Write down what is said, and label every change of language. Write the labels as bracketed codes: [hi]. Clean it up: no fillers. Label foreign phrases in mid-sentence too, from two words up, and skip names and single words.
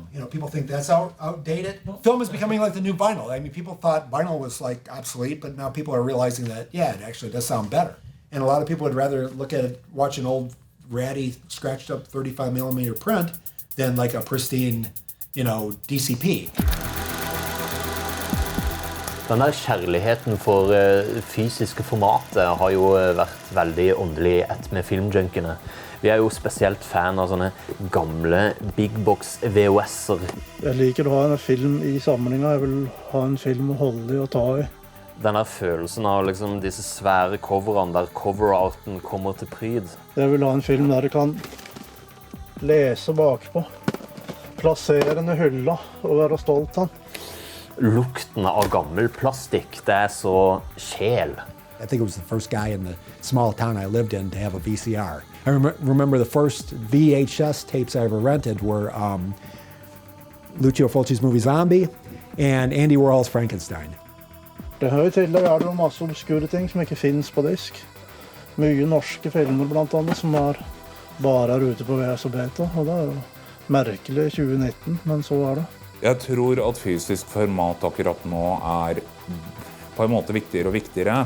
[en] You know, people think that's outdated. Film is becoming like the new vinyl. I mean, people thought vinyl was like obsolete, but now people are realizing that, yeah, it actually does sound better. And a lot of people would rather look at it, watch an old, ratty, scratched up 35mm print than like a pristine, you know, DCP. [no] Den der kjærligheten for fysiske formatet har jo vært veldig åndelig ett med filmjunkiene. Vi er jo spesielt fan av sånne gamle [en] big box [no] VHS-er. Jeg liker å ha en film i sammenhengen. Jeg vil ha en film å holde i og ta i. Den der følelsen av liksom disse svære coverene der coverarten kommer til pryd. Jeg vil ha en film der du kan lese bakpå, plassere den i hylla og være stolt av den. Lukten av gammel plastikk, det er så sjel. [en] I think it was the first guy in the small town I lived in to have a VCR. I remember the first VHS tapes I ever rented were Lucio Fulci's movie Zombie and Andy Warhol's Frankenstein. [no] Det hører til, det er masse obskure ting som ikke finnes på disk. Mye norske filmer blant annet som bare er ute på VHS og beta, og det er jo merkelig i 2019, men så er det. Jeg tror at fysisk format akkurat nå er på en måte viktigere og viktigere.